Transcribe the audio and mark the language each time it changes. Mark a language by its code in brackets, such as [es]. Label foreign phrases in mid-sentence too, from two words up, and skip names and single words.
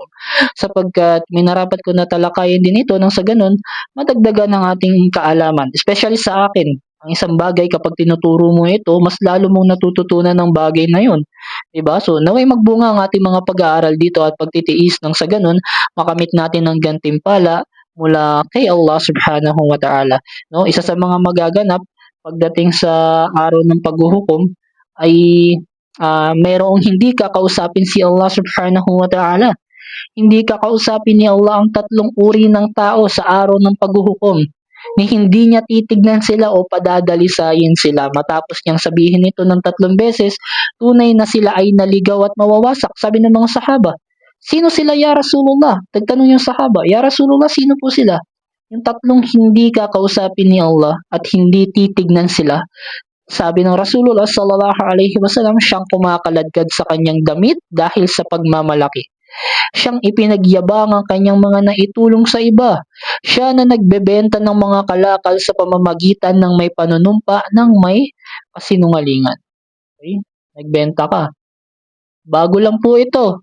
[tl] Sapagkat minarapat ko na talakayin din ito nang sa ganun, madagdagan ang ating kaalaman. Especially sa akin, ang isang bagay kapag tinuturo mo ito, mas lalo mong natututunan ng bagay na yun. Diba? So, naway magbunga ang ating mga pag-aaral dito at pagtitiis nang sa ganun, makamit natin ang gantimpala mula kay Allah [ar] سبحانه وتعالى. [tl] No? Isa sa mga magaganap pagdating sa araw ng paghuhukom ay mayroong hindi kakausapin si Allah [ar] سبحانه وتعالى. [tl] Hindi kakausapin ni Allah ang tatlong uri ng tao sa araw ng paghuhukom ni hindi niya titignan sila o padadalisayin sila. Matapos niyang sabihin ito ng 3 beses, tunay na sila ay naligaw at mawawasak. Sabi ng mga sahaba, sino sila [ar] يا رسول الله? [tl] Tagtanong yung sahaba, [ar] يا رسول الله, [tl] sino po sila? Yung tatlong hindi kakausapin ni Allah at hindi titignan sila. Sabi ng [ar] رسول الله صلى الله عليه وسلم, [tl] siyang kumakaladkad sa kanyang damit dahil sa pagmamalaki. Siyang ipinagyabang ang kanyang mga naitulong sa iba. Siya na nagbebenta ng mga kalakal sa pamamagitan ng may panunumpa ng may kasinungalingan. Okay? Nagbenta ka. Bago lang po ito.